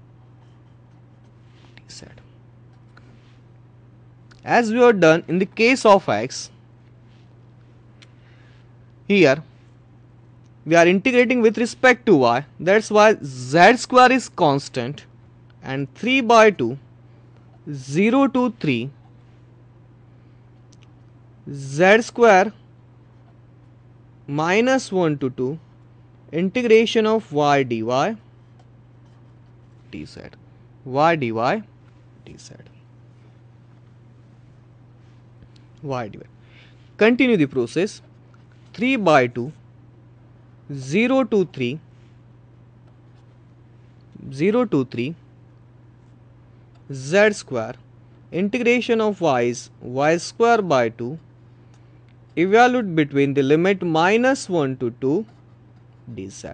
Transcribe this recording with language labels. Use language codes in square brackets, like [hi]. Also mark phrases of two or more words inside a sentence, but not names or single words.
[en] As we have done in the case of x, here we are integrating with respect to y. That's why z square is constant, and 3 by 2, 0 to 3 z square minus 1 to 2 integration of y dy dz, y dy dz, y dy. Continue the process. 3 by 2, 0 to 3, 0 to 3 z square, integration of y is y square by 2. Evaluate between the limit minus 1 to 2 dz.